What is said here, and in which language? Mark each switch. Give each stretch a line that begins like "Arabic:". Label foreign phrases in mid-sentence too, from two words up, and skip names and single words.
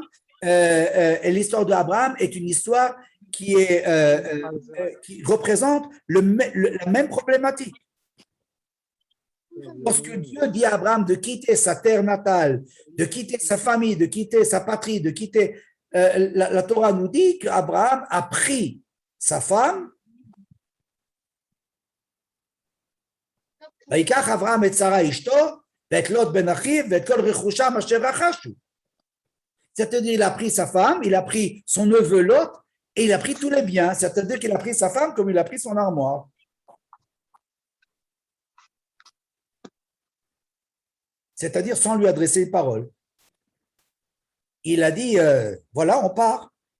French: Et l'histoire d'Abraham est une histoire qui représente la même problématique. Lorsque Dieu dit à Abraham de quitter sa terre natale, de quitter sa famille, de quitter sa patrie, de quitter… la Torah nous dit qu'Abraham a pris sa femme.
Hebrew: ויקח אברהם את שרה אשתו, ואת לוט בן אחיו, ואת כל רכושם אשר רכשו.
French: C'est-à-dire, il a pris sa femme, il a pris son neveu Lot, et il a pris tous les biens. C'est-à-dire qu'il a pris sa femme comme il a pris son armoire. C'est-à-dire sans lui adresser une parole. Il a dit, voilà, on part.